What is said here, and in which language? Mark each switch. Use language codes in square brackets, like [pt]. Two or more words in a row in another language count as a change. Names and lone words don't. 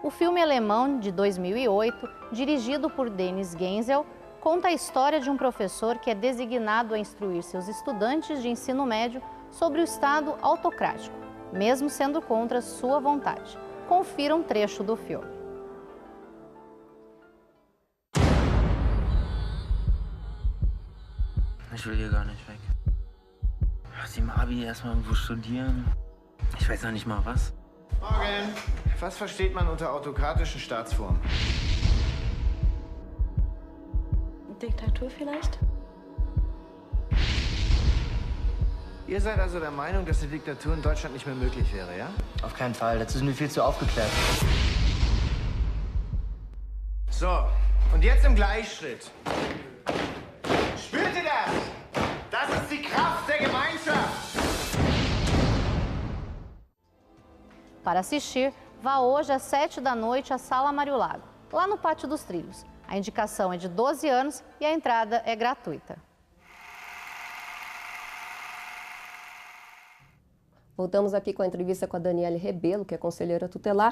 [pt] O filme alemão de 2008, dirigido por Dennis Genzel, conta a história de um professor que é designado a instruir seus estudantes de ensino médio sobre o Estado autocrático, mesmo sendo contra sua vontade. Confira um trecho do filme. [de] Ich will hier gar nicht weg. Lass die mal Abi erstmal irgendwo studieren. Ich weiß noch nicht mal was. Morgen. Was versteht man unter autokratischen Staatsformen? Diktatur vielleicht? Ihr seid also der Meinung, dass eine Diktatur in Deutschland nicht mehr möglich wäre, ja? Auf keinen Fall, dazu sind wir viel zu aufgeklärt. So, und jetzt im Gleichschritt. Spürt ihr das? Das ist die Kraft der Gemeinschaft. [pt] Para assistir, vá hoje às 7 da noite à Sala Mário Lago, lá no Pátio dos Trilhos. A indicação é de 12 anos e a entrada é gratuita. Voltamos aqui com a entrevista com a Daniele Rebelo, que é conselheira tutelar.